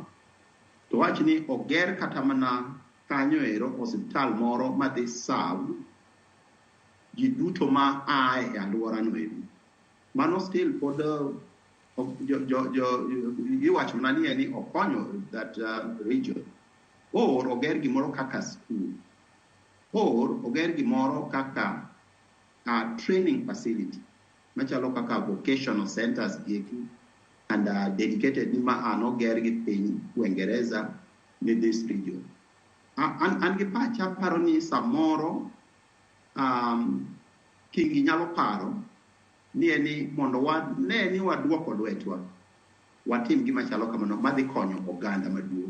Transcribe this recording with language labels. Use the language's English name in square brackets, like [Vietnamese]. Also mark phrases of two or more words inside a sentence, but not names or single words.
[Luo (Kenya and Tanzania)] To wach ni oger kata mana kanyo ero osiptal moro madhi serve ji duto ma ae e alwora noero. Mano still pod iwacho mana ni okonyo [English] that region. [Luo (Kenya and Tanzania)] Or oger gimoro kaka school. Or oger gimoro kaka [English] training facility. [Luo (Kenya and Tanzania)] Machalo kaka [English] vocational centers [Luo (Kenya and Tanzania)] geki [English] and dedicated [Luo (Kenya and Tanzania)] ni ma oger gi piny Uingereza ni [English] this region. [Luo (Kenya and Tanzania)] An gi pacha paro ni samoro kingi nyalo paro ni mondo wane ni waduoko lwetwa watim gima chalo kamano madhi konyo oganda maduong'.